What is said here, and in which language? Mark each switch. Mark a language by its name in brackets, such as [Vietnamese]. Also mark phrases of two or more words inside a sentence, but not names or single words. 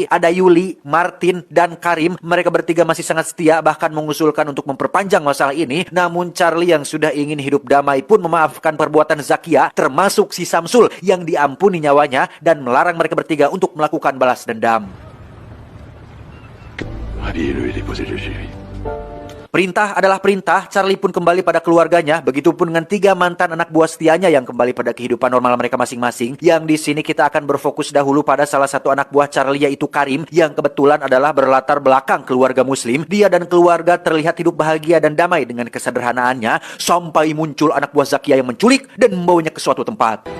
[Indonesian] Ada Yuli, Martin, dan Karim. Mereka bertiga masih sangat setia, bahkan mengusulkan untuk memperpanjang masalah ini. Namun Charlie yang sudah ingin hidup damai pun memaafkan perbuatan Zakia, termasuk si Samsul yang diampuni nyawanya, dan melarang mereka bertiga untuk melakukan balas dendam. [French] Rhabillez-le et déposez-le chez lui. [Indonesian] Perintah adalah perintah, Charlie pun kembali pada keluarganya, begitupun dengan 3 mantan anak buah setianya yang kembali pada kehidupan normal mereka masing-masing. Yang di sini kita akan berfokus dahulu pada salah satu anak buah Charlie, yaitu Karim, yang kebetulan adalah berlatar belakang keluarga muslim. Dia dan keluarga terlihat hidup bahagia dan damai dengan kesederhanaannya, sampai muncul anak buah Zakia yang menculik dan membawanya ke suatu tempat.